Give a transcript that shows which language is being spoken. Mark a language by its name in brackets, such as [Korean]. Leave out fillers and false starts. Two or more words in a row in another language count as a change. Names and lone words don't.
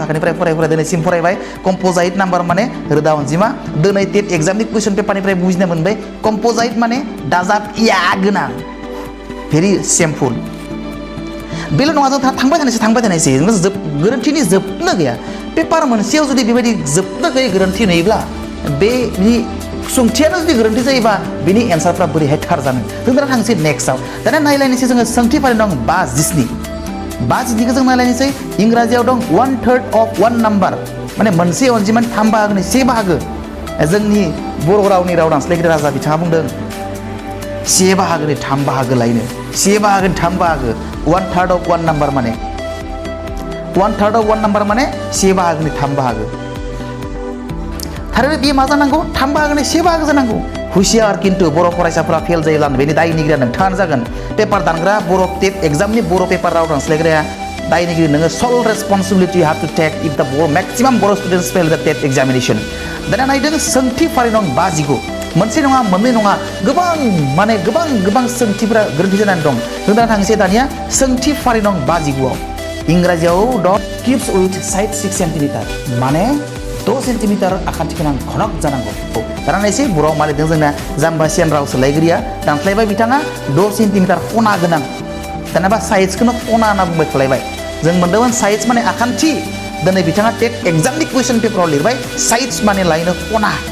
[Bodo] थाखोनिफ्राय फराय दिनैसिम फरायबाय [English] composite number [Bodo] माने रोदा अनजिमा दिनै [English] TET exam question paper [Bodo] बुजिनो मोनबाय कम्पोजाइट माने दाजाब या गोनां [English] very simple [Bodo] बेल' नङा जों थांबाय थानायसै गोरोन्थिनि जोबनो गैया पेपार मोनसेयाव जुदि बेबायदि जोबनो गैयै गोरोन्थि नुयोब्ला बेनि सोंथियानो जुदि गोरोन्थि जायोबा बिनि एन्सारफ्रा बोरैहाय थार जानो जों दा थांसै नेक्स्टआव दाना नायलायनोसै जोङो सोंथि फारि नं 5 जों नायलायनोसै इंराजियाव दं [English] 1/3 of 1 number [Bodo] माने मोनसे अनजिमानि 3 बाहागोनि 1 बाहागो जोंनि बर' रावनि राव दानस्लायगिरि राजा बिथाङा बुंदों 1 बाहागोनि 3 बाहागो लायनो 1 बाहागोनि 3 बाहागो [English] 1/3 of 1 number [Bodo] माने [English] 1/3 of 1 number [Bodo] माने 1 बाहागोनि 3 बाहागो थारैनो बे मा जानांगौ 3 बाहागोनि 1 बाहागो जानांगौ हुसियार किन्तु बर' फरायसाफोरा फेल जायोब्ला बेनि दायनिगिरिया नोंथाङानो जागोन पेपार दानग्रा बर' [English] TET exam [Bodo] बर' पेपार राव दानस्लायग्राया दायनिगिरि नोङो [English] shall responsibility have to take if the maximum Bodo students fail the TET examination [Bodo] दाना नायदों सोंथि फारि नं 55 मोनसे नङा मोननै नङा गोबां सोंथिफोरा गोरोन्थि जानानै दं जों दा थांसै दानिया सोंथि फारि नं 55 आव इंराजियाव दं [English] cubes with side 6 centimetre [Bodo] माने 2 सेन्टिमिटार आखान्थि गोनां घनक जानांगौ दाना नायसै बर' मा लिरदों जोंना जाम्बासियान राव सोलायगिरिया दानस्लायबाय बिथाङा 2 सेन्टिमिटार खना गोनां दानाबा साइजखौनो खना होनना बुंबाय खालायबाय जों मोनदोंमोन साइज माने आखान्थि दिनै बिथाङा [English] TET exam question paper [Bodo] लिरबाय साइज माने लायनो खना